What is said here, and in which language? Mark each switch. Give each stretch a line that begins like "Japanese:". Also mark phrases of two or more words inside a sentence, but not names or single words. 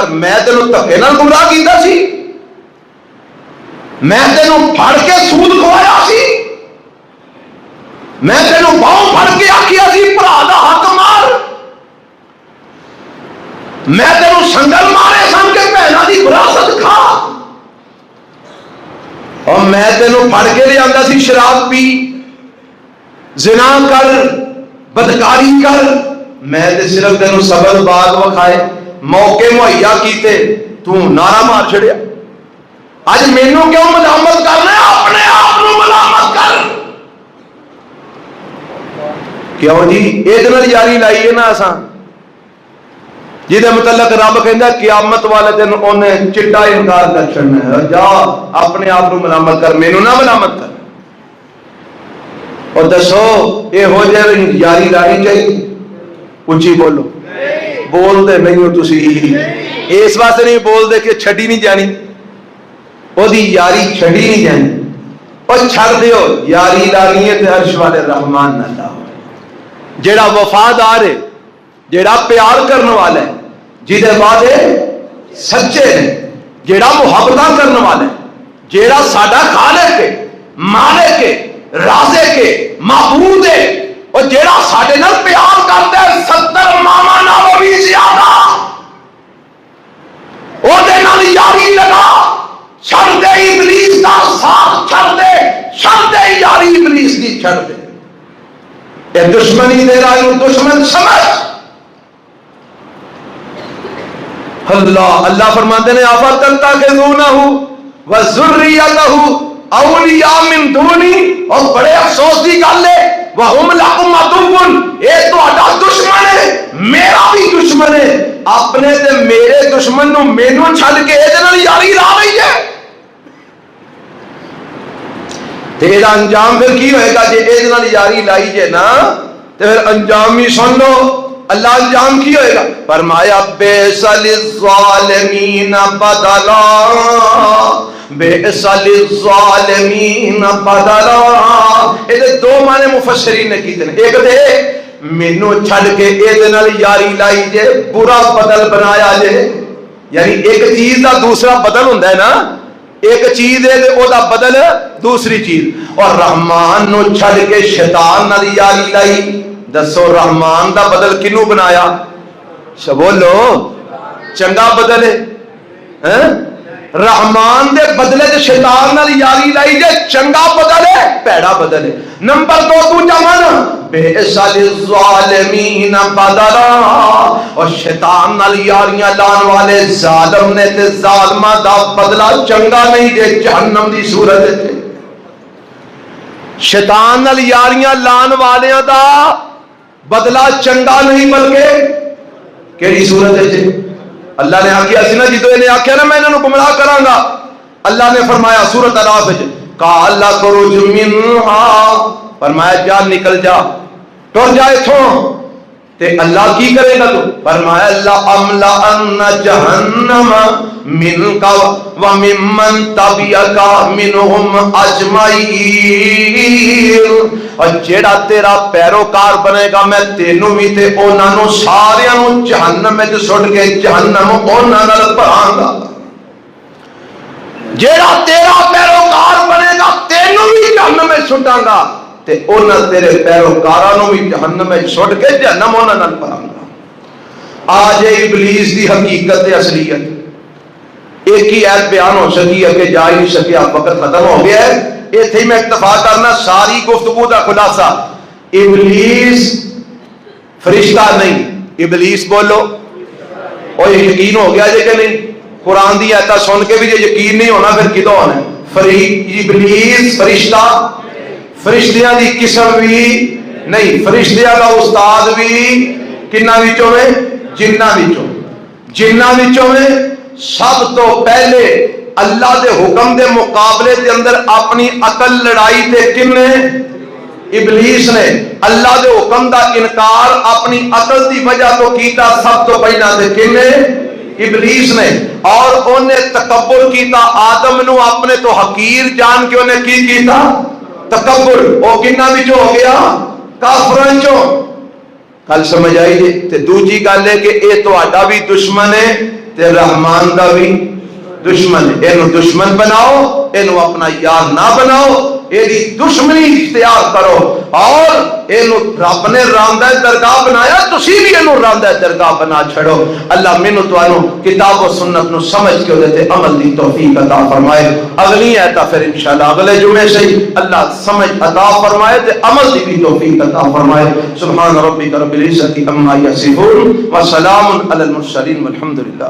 Punjabi: میں تینوں دھکے نال گمراہ کیتا سی, میں تینوں پھڑ کے سود کھوایا سی, میں تینوں باہوں پھڑ کے آکھیا سی بھرا دا حق مار, میں تینوں سنگل مارے سن کے بہناں دی وراثت کھا, اور میں تینوں پھڑ کے لے آندا سی شراب پی, زنا کر, بدکاری کر. میں تے صرف تینوں سبد باغ وکھائے, موقع مہیا کیتے, تو نعرہ مار چھڑیا. اج مینوں کیوں ملامت کرنا ہے؟ اپنے آپ نو ملامت کر. کیوں جی یہ یاری لائی ہے نا اساں, جہد متعلق رب کہندا قیامت والے دن انہیں چٹا انکار کر چھڑنا ہے. جا اپنے آپ کو ملامت کر, مینوں نہ ملامت کر. اور دسو یہ ہو جائے یاری لانی چاہیے؟ اونچی بولو. بول دے نہیں ہو تسی, اس واسطے نہیں بول دے کہ چھڈی نہیں جانی, وہ دی یاری چھڈی نہیں جانی. اور چھڑ دیو, یاری لانی ہے تے عرش والے رحمان نہ لاؤ. جیڑا وفادار ہے, جیڑا پیار کرنے والا ہے, جہدے وعدے سچے نے, جیڑا محبتاں کرنے والا ہے, جیڑا ساڈا خالق ہے, مالک ہے, رازق ہے, معبود ہے, اور جیڑا ساڈے نال پیار کرتا ہے 70 ماما نالوں بھی زیادہ, او دے نال یاری لگا. چھڑ دے ابلیس دا ساتھ, چھڑ دے یاری ابلیس دی چھڑ دے. اے دشمنی دے رہا ہے, دشمن سمجھ. اللہ فرماتے ہیں
Arabic: افتتخذونہ وذریتہ اولیاء من دونی,
Punjabi: اور بڑے افسوس دی گل ہے,
Arabic: وہم لکم عدو,
Punjabi: اے تہاڈا دشمن ہے, میرا بھی دشمن ہے. اپنے تے میرے دشمن نو مینوں چھڈ کے اے دے نال یاری لا رہی ہے. تیرا انجام پھر کی ہوئے گا؟ جے اے دے نال یاری لائی جے نا تے پھر انجام ہی سن لو. اللہ انجام کی ہوئے گا؟
Arabic: فرمایا بئس للظالمین بدلا, بئس للظالمین بدلا.
Punjabi: یہ دو معنی مفسرین نے کیتے ہیں. ایک دے مینوں چھڈ کے اے دے نال یاری لائی جے, برا بدل بنایا جے, یعنی ایک چیز دا دوسرا بدل ہوتا ہے نا، ایک چیز ہے تے او دا بدل دوسری چیز. اور رحمان نو چھڑ کے شیطان نال یاری لائی. دسو رحمان دا بدل کنوں بنایا؟ بولو چنگا بدل ہے. رحمان دے بدلے تے شیطان نال یاری لائی جے چنگا بدل ہے پیڑا بدل ہے. نمبر 2 تو جمانا
Arabic: بئس للظالمین بدلا.
Punjabi: اور شیطان نال یاریاں لان والے ظالم نے تے ظالمہ دا بدلہ چنگا نہیں جے جہنم دی صورت ہے. شیطان نال یاریاں لان والیاں دا بدلہ چنگا نہیں بلکہ کیڑی صورت ہے جی؟ اللہ نے آکھیا سی نا جدو انہیں آکھیا نا میں انہوں گمراہ کراں گا، اللہ نے فرمایا سورۃ الاعراف وچ
Arabic: قال خرج منها،
Punjabi: فرمایا جا نکل جا ٹر جا ایتھوں. تے اللہ کی کرے گا تو فرمایا
Arabic: لَأَمْلَأَنَّ جَهَنَّمَ مِنْكَ وَمِمَّنْ تَبِعَكَ مِنْهُمْ أَجْمَعِينَ.
Punjabi: اور جیڑا تیرا پیروکار بنے گا میں تینوں بھی تے انہاں نوں ساریاں نوں جہنم وچ سٹ کے جہنم انہاں نال بھراں گا. جیڑا تیرا پیروکار بنے گا تینوں بھی جہنم وچ سٹاں گا تے انہاں تیرے پیروکاراں نوں بھی جہنم وچ سٹ کے جہنم انہاں نال بھراں گا. آج ابلیس دی حقیقت اصلیت ایک ہی ایت بیان ہو سکی ہے کہ جا ہی نہیں سکیا، وقت ختم ہو گیا ہے. ایتھے میں اکتفا کرنا ساری گفتگو دا خلاصہ ابلیس فرشتہ نہیں. ابلیس بولو اور یقین ہو گیا جے کہ نہیں؟ قرآن دی آیتاں سن کے بھی جے یقین نہیں ہونا پھر کدوں ہونا ہے؟ ابلیس فرشتہ، فرشتیاں دی قسم بھی نہیں، فرشتیاں دا استاد بھی کنہ وچوں میں؟ جنہ وچوں. جنہ وچوں میں سب تو پہلے اللہ دے حکم دے مقابلے دے اندر اپنی عقل لڑائی تے کن نے؟ ابلیس نے. اللہ دے حکم دا انکار اپنی عقل دی وجہ تو کیتا سب تو پہلا تے کن نے؟ ابلیس نے. اور انہیں تکبر کیتا آدم نو اپنے تو حقیر جان کے انہیں کی کیتا تکبر. وہ کنہ وچوں ہو گیا؟ کافراں چوں. کل سمجھ آئی جی. تے دوجی گل ہے کہ اے تہاڈا بھی دشمن ہے تے رحمان دا بھی دشمن ہے. اینو دشمن بناؤ، اینو اپنا یار نہ بناؤ، ایدی دشمنی اختیار کرو. اور اینو رب نے راندہ درگاہ بنایا تسی بھی اینو راندہ درگاہ بنا چھڑو. اللہ مینوں تانوں کتاب و سنت نو سمجھ کے تے عمل دی توفیق عطا فرمائے. اگلی آیت پھر انشاءاللہ اگلے جمعے سے اللہ سمجھ عطا فرمائے تے عمل دی بھی توفیق عطا فرمائے.
Arabic: سبحان ربک رب العزت عما یصفون وسلام علی المرسلین والحمد للہ.